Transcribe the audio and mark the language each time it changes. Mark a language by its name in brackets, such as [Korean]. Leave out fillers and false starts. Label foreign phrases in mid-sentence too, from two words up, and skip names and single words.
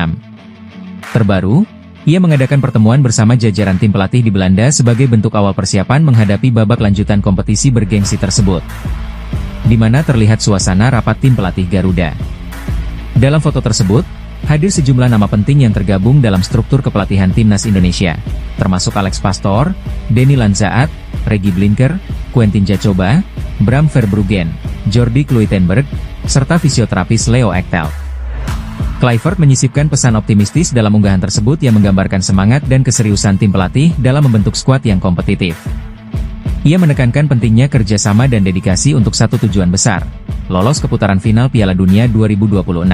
[Indonesian] Terbaru, ia mengadakan pertemuan bersama jajaran tim pelatih di Belanda sebagai bentuk awal persiapan menghadapi babak lanjutan kompetisi bergengsi tersebut, di mana terlihat suasana rapat tim pelatih Garuda. Dalam foto tersebut, hadir sejumlah nama penting yang tergabung dalam struktur kepelatihan timnas Indonesia, termasuk Alex Pastoor, Denny Lanzaat, Regi Blinker, Quentin Jacoba, Bram Verbruggen, Jordi Kluitenberg, serta fisioterapis Leo Ektel. Kluivert menyisipkan pesan optimistis dalam unggahan tersebut yang menggambarkan semangat dan keseriusan tim pelatih dalam membentuk skuad yang kompetitif. Ia menekankan pentingnya kerjasama dan dedikasi untuk satu tujuan besar, lolos ke putaran final Piala Dunia 2026.